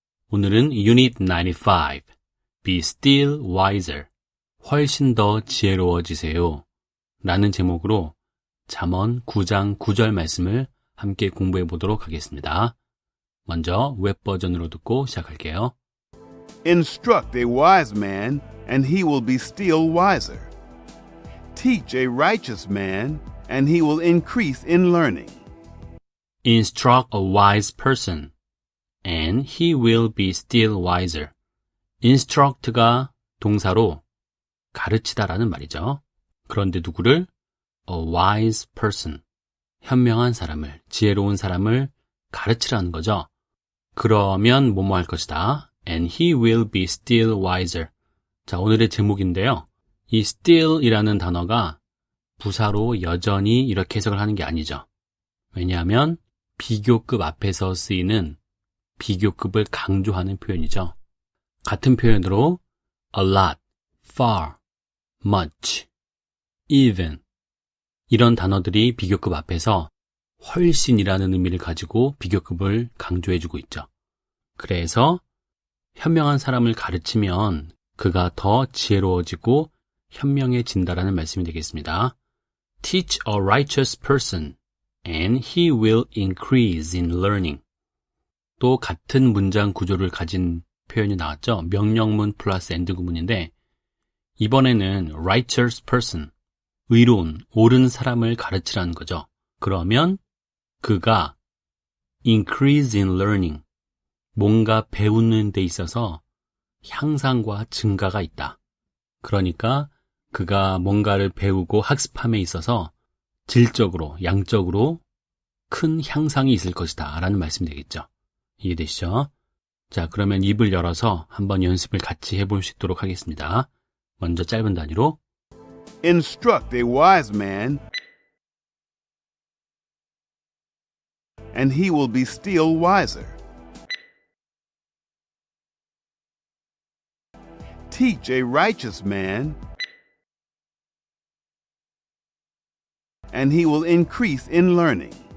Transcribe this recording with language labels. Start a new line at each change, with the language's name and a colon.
Korean: 오늘은 Unit 95,
English: Be Still Wiser,
Korean: 훨씬 더 지혜로워지세요 라는 제목으로 잠언 9장 9절 말씀을 함께 공부해 보도록 하겠습니다. 먼저 웹 버전으로 듣고 시작할게요.
English: Instruct a wise man, and he will be still wiser. Teach a righteous man, and he will increase in learning. Instruct a wise person, and he will be still wiser.
Korean: Instruct가 동사로 가르치다라는 말이죠. 그런데 누구를?
English: A wise person,
Korean: 현명한 사람을, 지혜로운 사람을 가르치라는 거죠. 그러면 뭐뭐 할 것이다.
English: And he will be still wiser.
Korean: 자, 오늘의 제목인데요. 이 still이라는 단어가 부사로 여전히 이렇게 해석을 하는 게 아니죠. 왜냐하면 비교급 앞에서 쓰이는 비교급을 강조하는 표현이죠. 같은 표현으로 a lot, far, much, even 이런 단어들이 비교급 앞에서 훨씬이라는 의미를 가지고 비교급을 강조해주고 있죠. 그래서 현명한 사람을 가르치면 그가 더 지혜로워지고 현명해진다라는 말씀이 되겠습니다.
English: Teach a righteous person, and he will increase in learning.
Korean: 또 같은 문장 구조를 가진 표현이 나왔죠. 명령문 플러스 and 구문인데 이번에는
English: righteous person,
Korean: 의로운, 옳은 사람을 가르치라는 거죠. 그러면 그가
English: increase in learning,
Korean: 뭔가 배우는 데 있어서 향상과 증가가 있다. 그러니까 그가 뭔가를 배우고 학습함에 있어서 질적으로, 양적으로 큰 향상이 있을 것이다 라는 말씀이 되겠죠. 이해되시죠? 자, 그러면 입을 열어서 한번 연습을 같이 해볼 수 있도록 하겠습니다. 먼저 짧은 단위로
English: Instruct a wise man, and he will be still wiser. Teach a righteous man, and he will increase in learning.